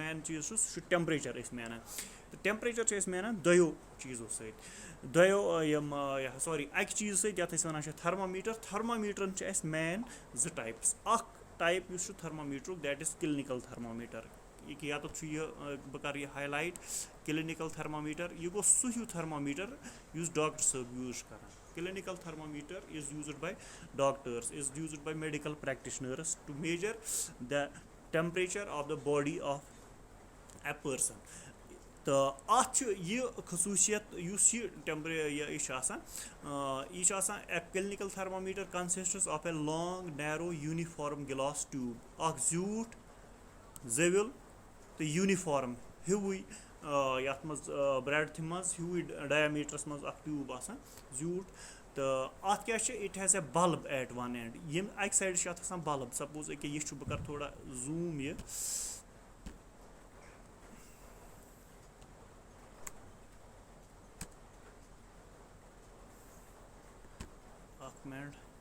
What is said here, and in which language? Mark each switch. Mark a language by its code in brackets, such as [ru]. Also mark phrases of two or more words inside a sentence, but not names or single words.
[ks] مین چیٖز چھُ سُہ چھُ ٹیمپریچر أسۍ مینان تہٕ ٹیمپریچر چھِ أسۍ مینان دۄیو چیٖزو سۭتۍ دۄیو یِم اَکہِ چیٖزٕ سۭتۍ یَتھ أسۍ وَنان چھِ تھرمامیٖٹر تھرمامیٖٹرن چھِ اَسہِ مین 2 ٹایپٕس اکھ ٹایپ یُس چھُ تھرمامیٖٹرُک [en] that is clinical thermometer [ks] ییٚتٮ۪تھ چھُ یہِ بہٕ کَرٕ یہِ ہاے لایٹ [en] clinical thermometer [ks] یہِ گوٚو سُہ ہیوٗ تھرمامیٖٹر یُس ڈاکٹر صٲب یوٗز چھُ کران [en] clinical thermometer is used by doctors is used by medical practitioners to measure the temperature of the body of a person [ks] تہٕ اَتھ چھُ یہِ خصوٗصیت یُس یہِ چھُ آسان یہِ چھُ آسان [en] clinical thermometer consists of a long narrow uniform glass tube [ks] اکھ زیوٗٹھ زٔوِل تہٕ یوٗنِفارم ہیوُے یَتھ منٛز برٛیڈتھِ منٛز ہیوُے ڈایامیٖٹرَس منٛز اکھ ٹیوٗب آسان زیوٗٹھ تہٕ اَتھ کیاہ چھِ [en] it has a bulb at one end [ks] ییٚمہِ اَکہِ سایڈٕ چھُ اَتھ آسان بلب سپوز أکیاہ یہِ چھُ بہٕ کَرٕ تھوڑا زوٗم یہِ اکھ مِنٹ